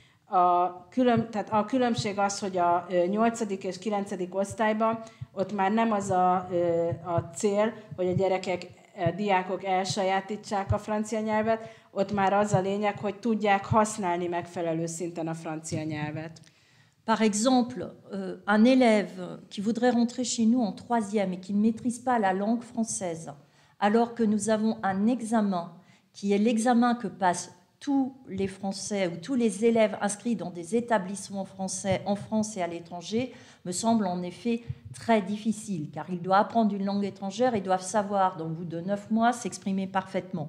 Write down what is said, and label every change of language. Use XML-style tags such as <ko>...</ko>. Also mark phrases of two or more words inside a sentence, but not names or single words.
<hu>Tehát a különbség az, hogy a 8. és 9. osztályban ott már nem az a cél, hogy a gyerekek, a diákok elsajátítsák a francia nyelvet, ott már az a lényeg, hogy tudják használni megfelelő szinten a francia nyelvet.</hu> <fr>Par exemple, un élève qui voudrait rentrer chez nous en 3e et qui ne maîtrise pas la langue française, alors que nous avons un examen qui est l'examen que passent tous les Français ou tous les élèves inscrits dans des établissements français en France et à l'étranger, me semble en effet très difficile, car il doit apprendre une langue étrangère et doivent savoir, dans le bout de 9 mois, s'exprimer parfaitement.</fr>